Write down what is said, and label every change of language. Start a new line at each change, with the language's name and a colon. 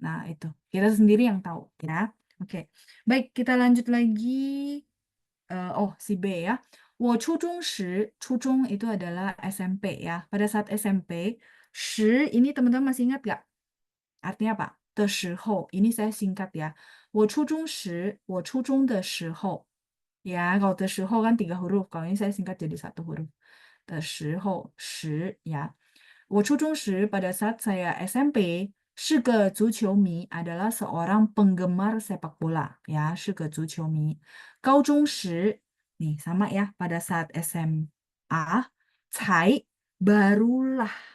Indonesian: Nah itu kita sendiri yang tahu ya. Oke, baik kita lanjut lagi. Oh, si B ya.
Chinese: 我初中时,
Indonesian: 初中 itu adalah SMP ya. Pada saat SMP, 时 ini teman-teman masih ingat gak? Artinya apa?
Chinese: 的时候,
Indonesian: ini saya singkat ya.
Chinese: 我初中时, 我初中的时候.
Indonesian: Ya, kalau
Chinese: 的时候
Indonesian: kan 3 huruf. Kalau ini saya singkat jadi 1 huruf.
Chinese: 的时候,
Indonesian: 时 ya.
Chinese: 我初中时
Indonesian: pada saat saya SMP,
Chinese: 是个足球迷
Indonesian: adalah seorang penggemar sepak bola.
Chinese: Ya, 是个足球迷. 高中时,
Indonesian: nih sama ya, pada saat SMA, 才 barulah.